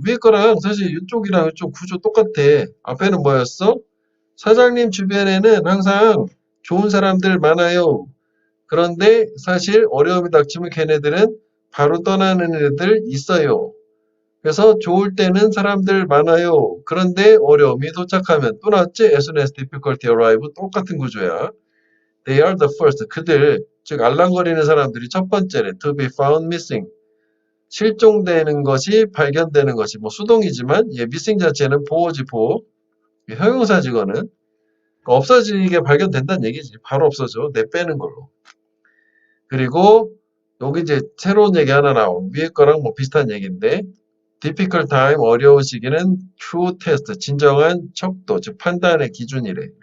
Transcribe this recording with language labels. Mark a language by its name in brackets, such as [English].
[Korean] 위에 거랑 사실 이쪽이랑 이쪽 구조 똑같아. 앞에는 뭐였어? 사장님 주변에는 항상 좋은 사람들 많아요. 그런데 사실 어려움이 닥치면 걔네들은 바로 떠나는 애들 있어요. 그래서 좋을 때는 사람들 많아요. 그런데 어려움이 도착하면 또 나왔지? [English] As soon as difficulty arrive [Korean] 똑같은 구조야. [English] They are the first. [Korean] 그들, 즉 알랑거리는 사람들이 첫 번째래. [English] To be found missing. [Korean] 실종되는 것이 발견되는 것이 뭐 수동이지만 얘 missing 자체는 보어지 보어. 형용사지 이거는. 그러니까 없어지게 발견된다는 얘기지. 바로 없어져. 내빼는 걸로. 그리고 여기 이제 새로운 얘기 하나 나온 위에 거랑 뭐 비슷한 얘기인데 difficult time 어려운 시기는 true test 진정한 척도 즉 판단의 기준이래.